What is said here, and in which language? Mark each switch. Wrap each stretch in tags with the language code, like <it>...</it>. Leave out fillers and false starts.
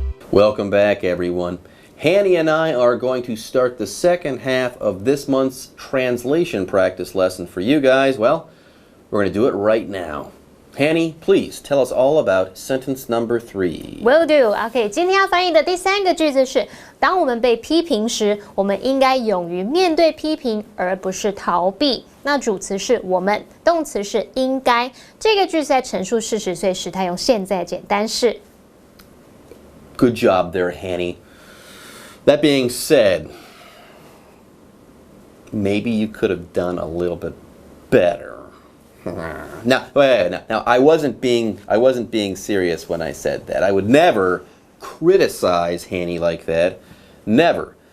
<en>Welcome back, everyone. Hanny and I are going to start the second half of this month's translation practice lesson for you guys. Well, we're going to do it right now. Hanny, please tell us all about sentence number 3. Will do.</en> <zh>OK， 今天要翻译的第三个句子是：当我们被批评时，我们应该勇于面对批评，而不是逃避。那主词是我们，动词是应该。这个句子在陈述事实，所以时态用现在简单式。</zh> <en>Good job there, Hanny. That being said, maybe you could have done a little bit better. Now, I wasn't being serious when I said that. I would never criticize Hanny like that. Never.</en>